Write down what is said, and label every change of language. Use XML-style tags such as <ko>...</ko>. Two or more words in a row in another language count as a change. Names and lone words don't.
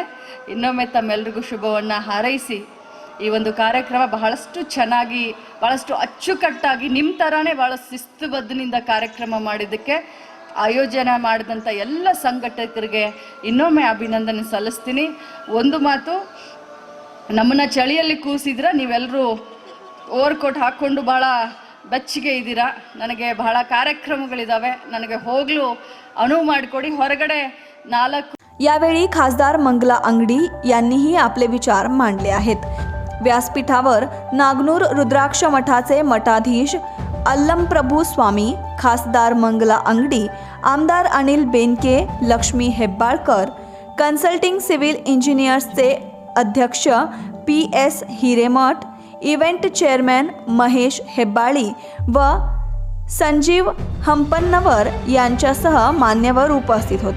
<kn>ಇನ್ನೊಮ್ಮೆ ತಮ್ಮೆಲ್ರಿಗೂ ಶುಭವನ್ನು ಹಾರೈಸಿ ಈ ಒಂದು ಕಾರ್ಯಕ್ರಮ ಬಹಳಷ್ಟು ಚೆನ್ನಾಗಿ, ಬಹಳಷ್ಟು ಅಚ್ಚುಕಟ್ಟಾಗಿ ನಿಮ್ಮ ಥರನೇ ಭಾಳ ಶಿಸ್ತುಬದ್ಧನಿಂದ ಕಾರ್ಯಕ್ರಮ ಮಾಡಿದ್ದಕ್ಕೆ ಆಯೋಜನೆ ಮಾಡಿದಂಥ ಎಲ್ಲ ಸಂಘಟಕರಿಗೆ ಇನ್ನೊಮ್ಮೆ ಅಭಿನಂದನೆ ಸಲ್ಲಿಸ್ತೀನಿ. ಒಂದು ಮಾತು, ನಮ್ಮನ್ನು ಚಳಿಯಲ್ಲಿ ಕೂಸಿದ್ರೆ ನೀವೆಲ್ಲರೂ ಓವರ್ಕೋಟ್ ಹಾಕ್ಕೊಂಡು ಭಾಳ ಬೆಚ್ಚಗೆ ಇದ್ದೀರಾ. ನನಗೆ ಬಹಳ ಕಾರ್ಯಕ್ರಮಗಳಿದ್ದಾವೆ, ನನಗೆ ಹೋಗಲು ಅನುವು ಮಾಡಿಕೊಡಿ. ಹೊರಗಡೆ 4.</kn> <mr>यावेळी खासदार मंगला अंगडी यांनीही आपले विचार मांडले आहेत. व्यासपीठावर नागनूर रुद्राक्ष मठाचे मठाधीश अल्लमप्रभू स्वामी, खासदार मंगला अंगडी, आमदार अनिल बेनके, लक्ष्मी हेब्बाळकर, कन्सल्टिंग सिव्हिल इंजिनियर्सचे अध्यक्ष PS हिरेमठ, इव्हेंट चेअरमॅन महेश हेब्बाळी व संजीव हंपन्नवर यांच्यासह मान्यवर उपस्थित होते.</mr>